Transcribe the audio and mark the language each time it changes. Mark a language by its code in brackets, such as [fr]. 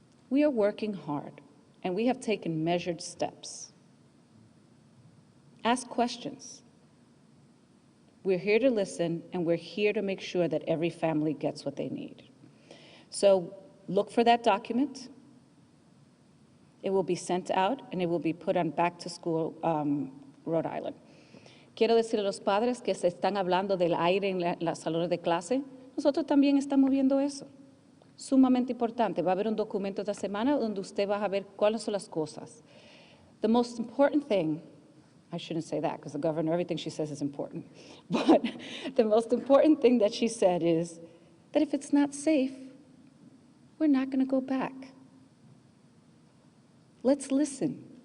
[en] We are working hard, and we have taken measured steps. Ask questions. We're here to listen, and we're here to make sure that every family gets what they need. So look for that document. It will be sent out, and it will be put on Back to School Rhode Island. [es] Quiero decirle a los padres que se están hablando del aire en las salones de clase. Nosotros también estamos viendo eso. Sumamente importante. Va a haber un documento esta semana donde usted va a ver cuáles son las cosas. [en] The most important thing, I shouldn't say that because the governor, everything she says is important. But the most important thing that she said is that if it's not safe, we're not going to go back. Let's listen.